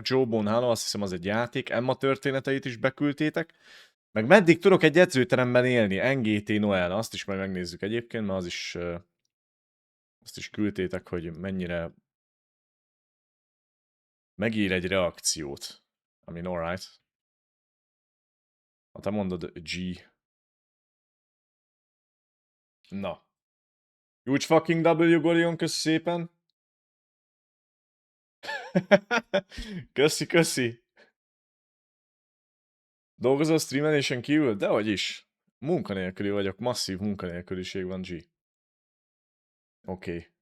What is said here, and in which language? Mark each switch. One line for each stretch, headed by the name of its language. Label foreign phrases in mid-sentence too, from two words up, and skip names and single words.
Hungarian: Joe Bonhalo, azt hiszem az egy játék. Emma történeteit is beküldtétek. Meg meddig tudok egy edzőteremben élni? NGT Noel, azt is majd megnézzük egyébként, mert azt is küldtétek, hogy mennyire megír egy reakciót.
English: I mean, alright.
Hungarian: Ha te mondod G. Na.
English: Huge fucking W,
Hungarian: Gorion, köszi szépen. Köszi. Dolgozol streamelésen kívül? Dehogy is. Munkanélküli vagyok, masszív munkanélküliség van, G. Oké.